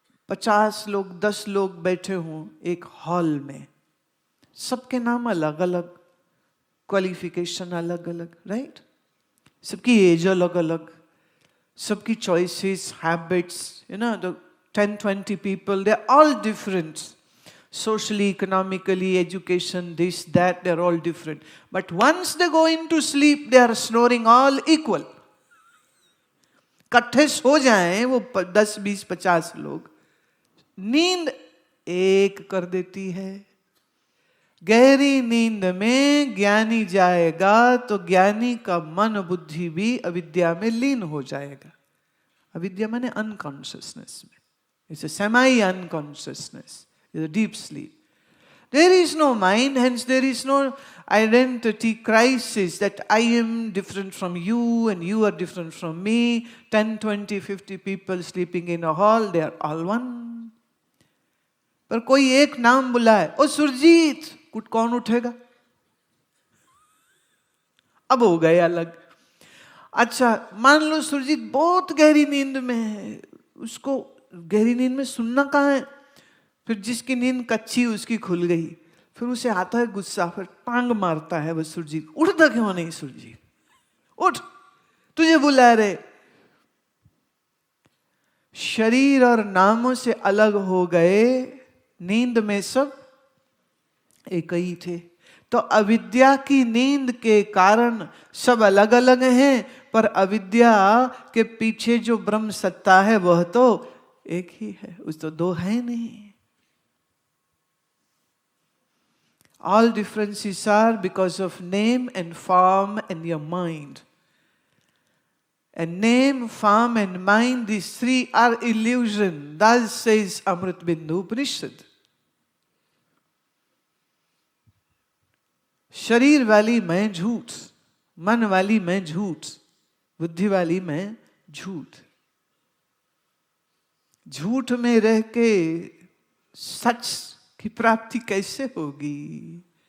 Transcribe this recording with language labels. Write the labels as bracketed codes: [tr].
[hi] 50 लोग 10 लोग बैठे हों एक हॉल में, सबके नाम अलग अलग, क्वालिफिकेशन अलग अलग, राइट? सबकी एज अलग अलग, सबकी choices, habits, [en] You know, the 10-20 people, they're all different. Socially, economically, education, this, that, they're all different. But once they go into sleep, they are snoring all equal. [hi] इकट्ठे सो जाएं वो 10, 20, 50 लोग, नींद एक कर देती है। गहरी नींद में ज्ञानी जाएगा तो ज्ञानी का मन बुद्धि भी अविद्या में लीन हो जाएगा। अविद्या माने अनकॉन्शियसनेस में, [en] It's a semi unconsciousness, it's a deep sleep. There is no mind, hence there is no identity crisis that I am different from you and you are different from me. 10, 20, 50 people sleeping in a hall, they are all one. [hi] पर कोई एक नाम बुलाए, ओ सुरजीत, कुछ कौन उठेगा? अब हो गए अलग। अच्छा, मान लो सुरजीत बहुत गहरी नींद में है, उसको गहरी नींद में सुनना कहाँ है? फिर जिसकी नींद कच्ची उसकी खुल गई, फिर उसे आता है गुस्सा, फिर टांग मारता है वो सुरजीत, उठता क्यों नहीं सुरजीत, उठ, तुझे बुला रहे। शरीर और नामों से अलग हो गए, नींद में सब एक ही थे। तो अविद्या की नींद के कारण सब अलग अलग हैं, पर अविद्या के पीछे जो ब्रह्म सत्ता है वह तो एक ही है, उस तो दो है नहीं। [en] All differences are because of name and form and your mind. And name, form and mind, these three are illusion. Thus says Amrit Bindu Upanishad. [hi] शरीर वाली मैं झूठ, मन वाली मैं झूठ, बुद्धि वाली मैं झूठ। झूठ में रह के सच की प्राप्ति कैसे होगी?